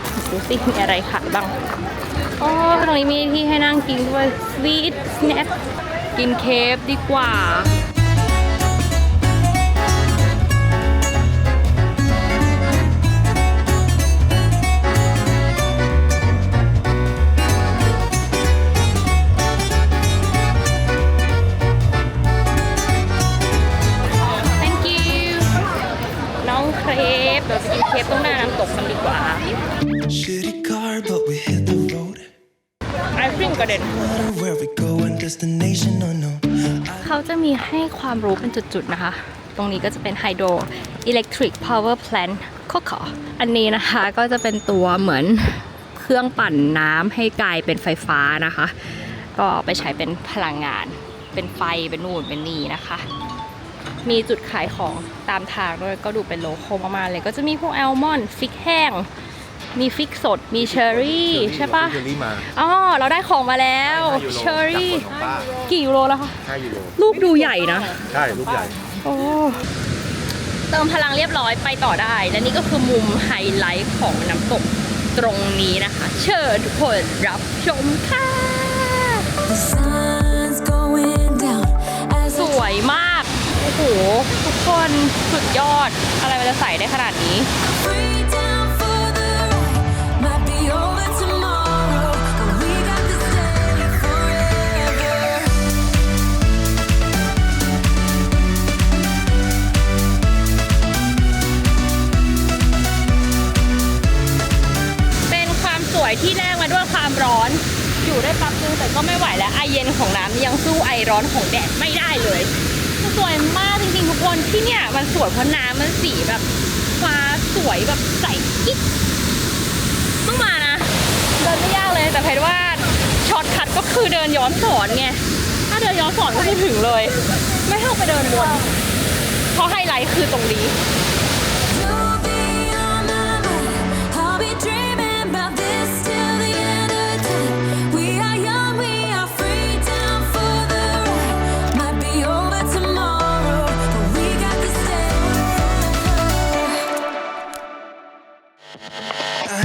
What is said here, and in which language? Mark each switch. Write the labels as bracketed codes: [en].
[th] ดูสิมีอะไรขายบ้างอ๋อตรงนี้มีที่ให้นั่งกินด้วยสวีทสแน็คกินเคฟดีกว่า [en] Thank you [th] น้องเครปเราจะกินเครปตรงหน้าน้ำตกกันดีกว่า [en] Shitty car, but we hit the road. [th] ไอศครีมกระเด็น [en] Wonder where we going, destination unknown. [th] เขาจะมีให้ความรู้เป็นจุดๆนะคะ ตรงนี้ก็จะเป็น Hydro Electric Power Plant อันนี้นะคะก็จะเป็นตัวเหมือนเครื่องปั่นน้ำให้กลายเป็นไฟฟ้านะคะ ก็ไปใช้เป็นพลังงาน เป็นไฟ เป็นนู่น เป็นนี่นะคะ มีจุดขายของตามทางด้วย ก็ดูเป็นโลคอลมากๆเลย ก็จะมีพวกแอลมอนด์ฟิกแห้ง มีฟิกสด มีเชอร์รี่ใช่ปะ เชอรี่มา อ๋อ เราได้ของมาแล้วเชอร์รี่ จากคนของป้า กี่ยูโรแล้วคะ 5 ยูโร ลูกดูใหญ่นะ ใช่ลูกใหญ่ โอ้เติมพลังเรียบร้อยไปต่อได้ และนี่ก็คือมุมไฮไลท์ของน้ำตกตรงนี้นะคะ เชิญทุกคนรับชมค่ะ [en] The sun's going down as [th] สวยมาก โอ้โห ทุกคนสุดยอด อะไรมันจะใส่ได้ขนาดนี้ [en] free down for the ride. Might be over tomorrow, but we got to stay forever. [th] เป็นความสวยที่แลกมาด้วยความร้อน อยู่ได้แป๊บนึงแต่ก็ไม่ไหวแล้ว ไอเย็นของน้ำยังสู้ไอร้อนของแดดไม่ได้เลยมันสวยมากจริงๆทุกคนที่เนี่ยมันสวยเพราะน้ำมันสีแบบฟ้าสวยแบบใสกิ๊กต้องมานะ เดินไม่ยากเลยแต่เพชรว่าช็อตคัทก็คือเดินย้อนสอนไง ถ้าเดินย้อนสอนก็คือถึงเลย ไม่ต้องไปเดินวนเพราะไฮไลท์คือตรงนี้ [en] You'll be on my mind. I'll be dreaming about this till the end of time. We are young, we are free down for the ride. Might be over tomorrow, but we got to stay forever.